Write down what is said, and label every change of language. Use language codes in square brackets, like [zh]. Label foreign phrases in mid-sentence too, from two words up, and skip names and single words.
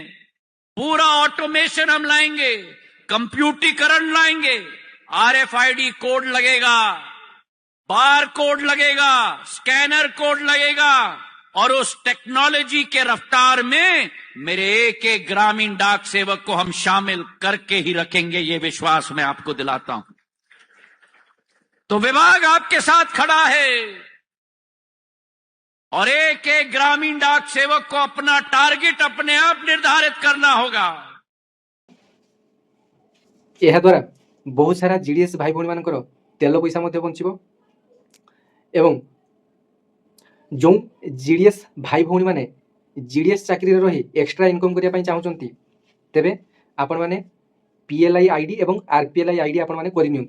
[hi] पूरा ऑटोमेशन हम लाएंगे कंप्यूटरीकरण लाएंगे [en] RFID code [hi] लगेगा [en] bar code [hi] लगेगा [en] scanner code [hi] लगेगा और उस टेक्नोलॉजी के रफ्तार में मेरे एक ग्रामीण डाक सेवक को हम शामिल करके ही रखेंगे ये विश्वास मैं आपको दिलाता हूं। तो विभाग आपके साथ खड़ा है और एक ग्रामीण डाक सेवक को अपना टारगेट अपने आप निर्धारित करना होगा। [or] ଏହାଦ୍ୱାରା ବହୁତ ସାରା ଜିଡିଏସ୍ ଭାଇ ଭଉଣୀମାନଙ୍କର ତେଲ ପଇସା ମଧ୍ୟ ବଞ୍ଚିବ ଏବଂ ଯେଉଁ ଜିଡିଏସ୍ ଭାଇ ଭଉଣୀମାନେ ଜିଡିଏସ୍ ଚାକିରିରେ ରହି [en] extra income [or] କରିବା ପାଇଁ ଚାହୁଁଛନ୍ତି ତେବେ ଆପଣମାନେ [en] PLI ID [or] ଏବଂ [en] RPLI ID [or] ଆପଣମାନେ କରିନିଅନ୍ତୁ।